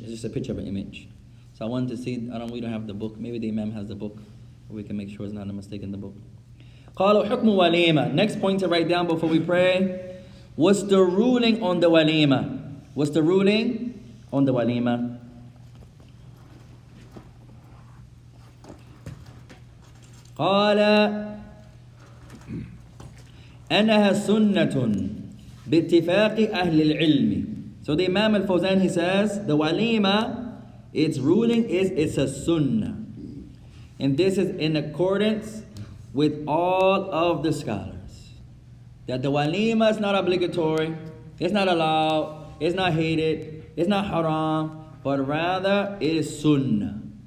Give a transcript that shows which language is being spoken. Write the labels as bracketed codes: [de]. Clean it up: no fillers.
[en] It's just a picture of an image. So I wanted to see, we don't have the book. Maybe the Imam has the book. We can make sure it's not a mistake in the book. [ar] قالوا حكم وليمة. [en] Next point to write down before we pray. What's the ruling on the walima? What's the ruling on the walima? [ar] قال أنها سنة باتفاق أهل العلم. [en] So the Imam al-Fawzan, he says, the walima, its ruling is it's a sunnah. And this is in accordance with all of the scholars. That the walima is not obligatory, it's not allowed, it's not hated, it's not haram, but rather it is sunnah.